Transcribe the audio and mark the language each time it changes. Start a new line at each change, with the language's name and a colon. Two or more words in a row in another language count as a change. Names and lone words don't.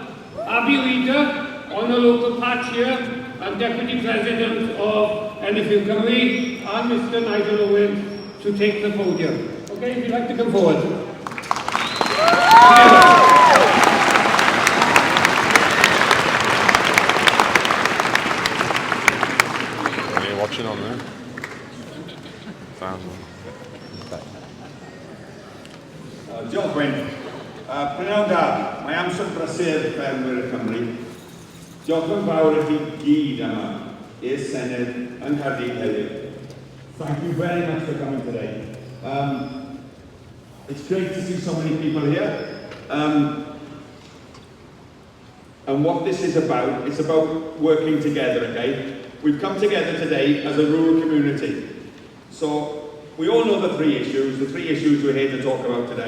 English: Abby Reader on the local patch here, and Deputy President of NFU Cymru, and Mr. Nigel Owen to take the podium. Okay, if you'd like to come forward. Are you watching on there?
Welsh: Diolch Wyn. Prynawn da, mae amser brysur ffermwyr y Cymru. Diolch yn fawr i chi gyd yma i'r Senedd yng Nghaerdydd heddiw.
English: Thank you very much for coming today. It's great to see so many people here. And what this is about, it's about working together, okay? We've come together today as a rural community. So, we all know the three issues we're here to talk about today.